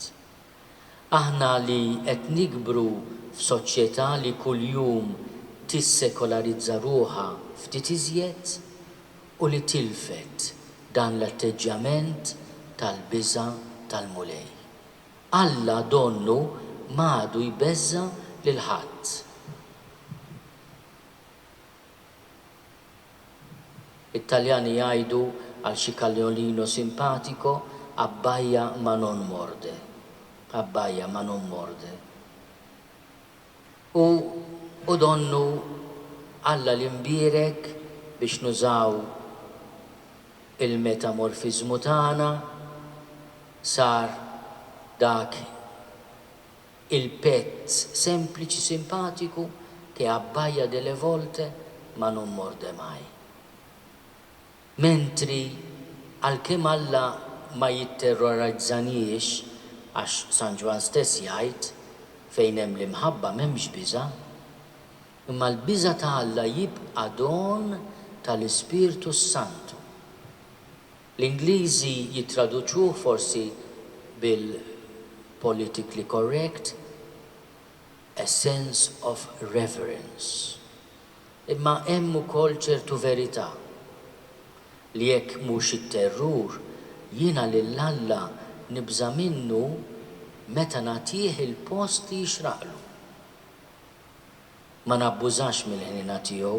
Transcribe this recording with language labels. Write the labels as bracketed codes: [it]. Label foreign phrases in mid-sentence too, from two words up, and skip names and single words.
[mt] Aħna li qed nikbru f'soċjetà li kuljum tissekolarizza ruħha ftit iżjed u li tilfet dan l-atteġġjament tal-biża' tal-mulej. Alla donnu m'għadu jbeżza lil ħadd. It-Taljani jgħidu għal xi [it] kaljolino simpatico abbajja ma non morde. Abbajja ma non morde. [mt] U donnu Alla l-imbierek biex nużaw il-metamorfizmu tagħna sar dak il-pet sempliċi simpatiku [it] che abbajja delle volte ma non morde mai. [mt] Mentri għalkemm Alla ma jitterrorizzaniex għax San Ġwan stess jgħid fejn hemm l-imħabba m'hemmx biża', imma l-biża' ta' Alla jibqa' don tal-Ispirtu Santu. L-Ingliżi jittraduċuh forsi bil- [en] politically correct a sense of reverence. [mt] Imma hemm ukoll ċertu verità li jekk mhux it-terrur jiena lil Alla nibża' minnu meta nagħtih il-post li jixraqlu. Ma nabbużax mill-ħnina tiegħu.